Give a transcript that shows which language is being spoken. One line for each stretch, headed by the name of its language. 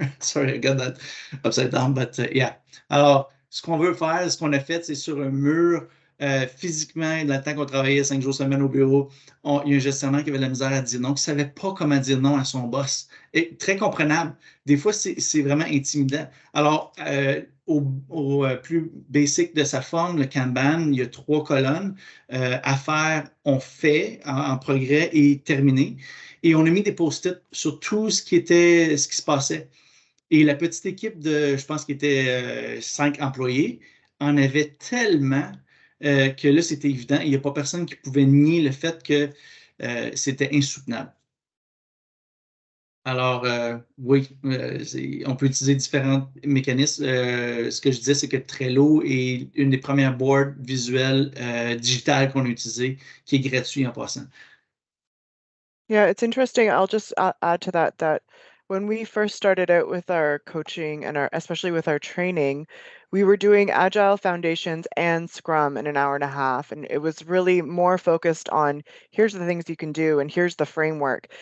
English: Sorry, I got that upside down, but yeah.
French: Alors, ce qu'on veut faire, ce qu'on a fait, c'est sur un mur, physiquement, dans le temps qu'on travaillait 5 jours semaine au bureau, il y a un gestionnaire qui avait de la misère à dire non, qui ne savait pas comment dire non à son boss. Et très comprenable. Des fois, c'est vraiment intimidant. Alors, au plus basic de sa forme, le Kanban, il y a 3 colonnes. À faire, on fait, en progrès et terminé. Et on a mis des post-it sur tout ce qui se passait. Et la petite équipe de, je pense qu'il était 5 employés, en avait tellement que là, c'était évident. Il n'y a pas personne qui pouvait nier le fait que c'était insoutenable. Alors, oui, on peut utiliser différents mécanismes. Ce que je disais, c'est que Trello est une des premières boards visuelles digitales qu'on a utilisées, qui est gratuit en passant.
English: Yeah, it's interesting. I'll just add to that when we first started out with our coaching and especially with our training, we were doing Agile Foundations and Scrum in an hour and a half. And it was really more focused on here's the things you can do and here's the framework.